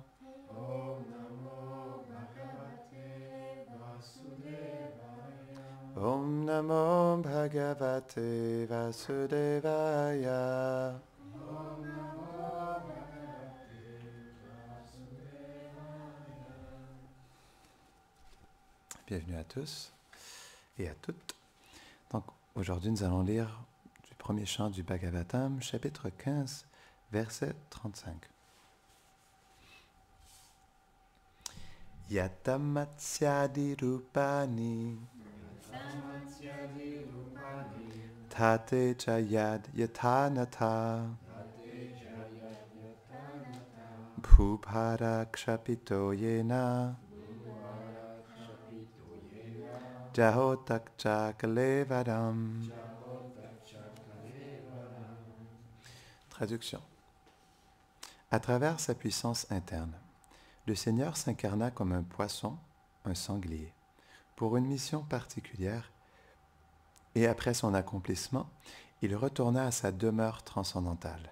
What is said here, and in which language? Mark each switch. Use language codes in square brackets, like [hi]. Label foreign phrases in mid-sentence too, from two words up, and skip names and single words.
[sa] Om Namo Bhagavate Vasudevaya. Om Namo Bhagavate Vasudevaya. Om Namo Bhagavate Vasudevaya. [fr] Bienvenue à tous et à toutes. Donc aujourd'hui nous allons lire du premier chant du Bhagavatam, chapitre 15, verset 35. [sa] Yatamatsyadi rupani tate jayad yatanata bhupara kshapito yena jahotakcha kalevaram. [fr] Traduction. À travers sa puissance interne, le Seigneur s'incarna comme un poisson, un sanglier, pour une mission particulière, et après son accomplissement, il retourna à sa demeure transcendantale.